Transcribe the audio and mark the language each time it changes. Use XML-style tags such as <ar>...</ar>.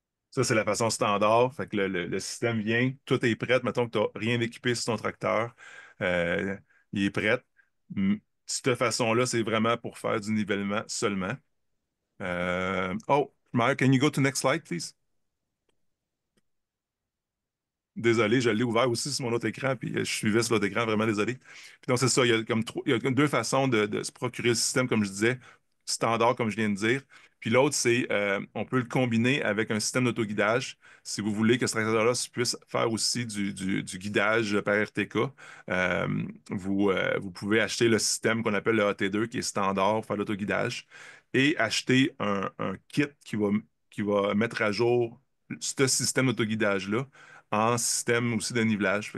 <fr>Ça, c'est la façon standard. Fait que le système vient, tout est prêt. Mettons que tu n'as rien équipé sur ton tracteur. euh, il est prêt. Cette façon-là, c'est vraiment pour faire du nivellement seulement.</fr> <en>Oh, Mark, can you go to next slide, please?</en> <fr>Désolé, je l'ai ouvert aussi sur mon autre écran, puis je suivais sur l'autre écran, vraiment désolé. Puis donc, c'est ça, il y a comme deux façons de se procurer le système, comme je disais, standard, comme je viens de dire. Puis l'autre, c'est on peut le combiner avec un système d'autoguidage. Si vous voulez que ce tracteur-là puisse faire aussi du guidage par RTK, vous pouvez acheter le système qu'on appelle le AT2, qui est standard pour faire l'autoguidage, et acheter un kit qui va mettre à jour ce système d'autoguidage-là en système aussi de nivelage.</fr>